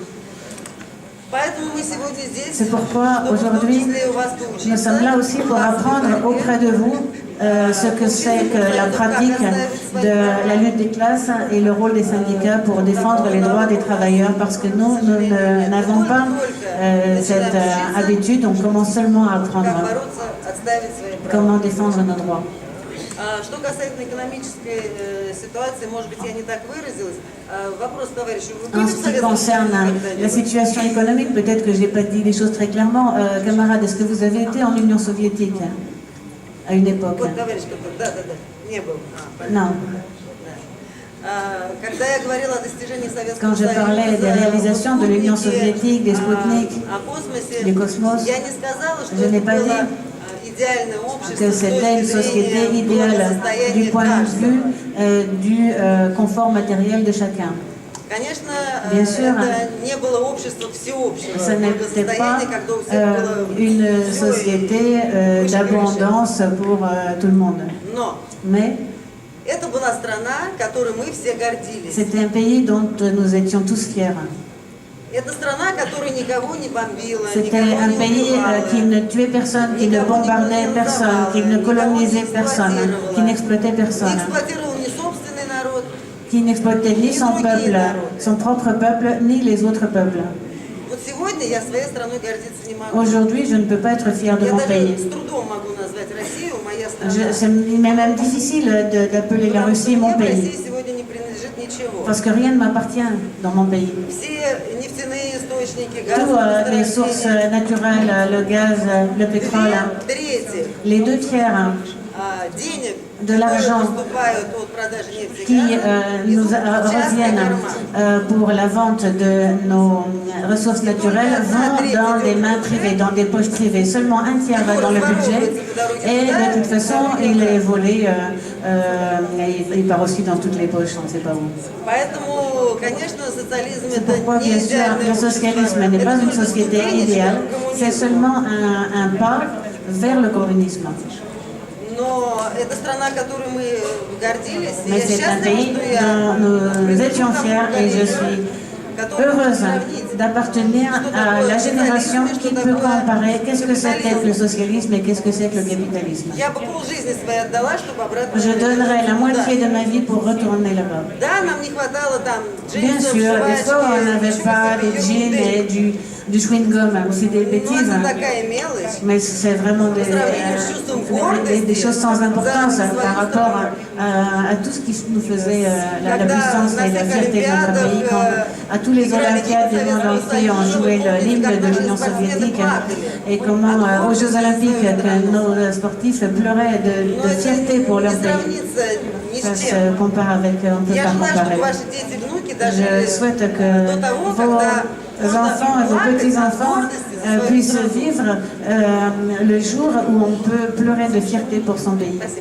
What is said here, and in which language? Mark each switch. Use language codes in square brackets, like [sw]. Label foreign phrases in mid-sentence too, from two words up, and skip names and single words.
[fr] C'est pourquoi aujourd'hui, nous sommes là aussi pour apprendre auprès de vous ce que c'est que la pratique de la lutte des classes et le rôle des syndicats pour défendre les droits des travailleurs, parce que nous n'avons pas cette habitude, on commence seulement à apprendre comment défendre nos droits. [ru] Что касательно экономической ситуации, может быть, я не так выразилась. Вопрос, товарищу, вы [fr] En [ru] были в [fr] ce qui [ru] Советском [fr] concerne [ru] Союзе [fr] la [ru] когда-нибудь? [fr] situation économique, peut-être que je n'ai pas dit les choses très clairement. Camarade, est-ce que vous avez été en Union soviétique à une époque? [ru] Вот, товарищ, да, не был. Понятно. [fr] Non. [ru] Когда я говорила о достижении Советского [fr] Quand je parlais des réalisations de l'Union soviétique, des Sputnik, [ru] о космосе, [fr] du Cosmos, [ru] я не сказала, что [fr] je n'ai [ru] это [fr] pas [ru] было [fr] dit [ru] идеальное общество [fr] que c'était une société idéale du point de vue du confort matériel de chacun. [ru] Конечно, [fr] Bien sûr, [ru] это не было общество всеобщего [fr] ce n'était pas [ru] благосостояния, когда у всех было [fr] une [ru] всё и [fr] société d'abondance pour tout le monde. [ru] Но [fr] Mais [ru] это была страна, которой мы все гордились. [fr] c'était un pays dont nous étions tous fiers. [ru] Это страна, которая никого не бомбила, [fr] C'était [ru] никого [fr] un [ru] не [fr] pays [ru] убивала. [fr] qui ne tuait personne, qui ne bombardait personne, qui ne colonisait personne, qui n'exploitait [ru] Не [fr] personne, [ru] эксплуатировал ни собственный народ. [fr] qui n'exploitait ni son peuple, son propre peuple, ni les autres peuples. [ru] Вот сегодня я своей страной гордиться не могу. [fr] Aujourd'hui, je ne peux pas être fière de [ru] Я [fr] mon [ru] даже [fr] pays. [ru] с трудом могу назвать Россию моя страна. [fr] C'est même difficile d'appeler la [ru] Потому что [fr] Russie mon [ru] мне в [fr] pays, [ru] России сегодня не принадлежит ничего. [fr] parce que rien ne m'appartient dans mon pays. [ru] Все нефтяные источники, газ, [fr] Tous les sources naturelles, le gaz, le pétrole, [ru] трети [fr] les 2/3 [ru] денег, [fr] de [ru] которые [fr] l'argent [ru] поступают от продажи нефти и [fr] qui [ru] газа, [fr] nous [ru] идут в частный [fr] reviennent [ru] карман. [fr] pour la vente de nos ressources naturelles vont dans des mains privées, dans des poches privées. Seulement un tiers va dans le budget et de toute façon il est volé, il part aussi dans toutes les poches, on ne sait pas où. [ru] Поэтому, конечно, социализм [fr] C'est [ru] это [fr] pourquoi, [ru] не [fr] bien sûr, [ru] идеальное [fr] le [ru] общество. [fr] socialisme n'est pas [ru] Это [fr] une [ru] только [fr] société [ru] ступенечка [fr] idéale, [ru] к [fr] c'est [ru] коммунизму. [fr] seulement un pas vers le communisme. [ru] Но это страна, которой мы гордились. И [fr] Mais [ru] я [fr] c'est un [ru] счастлива, [fr] pays [ru] что я [fr] dont nous étions [ru] принадлежу [fr] fiers [ru] тому [fr] et je [ru] поколению, [fr] suis [ru] которое [fr] heureuse [ru] может сравнить, [fr] d'appartenir à la génération qui peut comparer qu'est-ce que c'était que le socialisme et qu'est-ce que c'est que le capitalisme. [ru] Я бы полжизни своей отдала, чтобы обратно [fr] Je donnerais la moitié de ma vie pour retourner là-bas. [ru] Да, нам не хватало там [fr] Bien [ru] джинсов, [fr] sûr, des fois on [ru] жвачки, [fr] n'avait [ru] ничего [fr] pas [ru] себе, [fr] des jeans [ru] ерунды. [fr] et du chewing-gum, c'est des [ru] Но [fr] bêtises, [ru] это [fr] hein. [ru] такая мелочь. [fr] Mais c'est vraiment des choses sans importance par rapport à tout ce qui nous faisait la puissance et la fierté de notre pays. Quand à tous les Olympiades du monde entier ont joué l'hymne de l'Union soviétique et comment aux Jeux Olympiques que nos sportifs pleuraient de fierté pour leur [ru] Не [fr] pays. [ru] сравнится ни [fr] Ça [ru] с чем. [fr] se compare avec, on ne peut [ru] Я [fr] pas [ru] желаю, [fr] comparer. [ru] чтобы ваши дети и внуки [fr] Je [ru] дожили [fr] souhaite que [ru] до того, [fr] vos [ru] когда [fr] enfants et vos petits-enfants puissent vivre le jour où on peut pleurer de fierté pour son pays. [ru] Спасибо.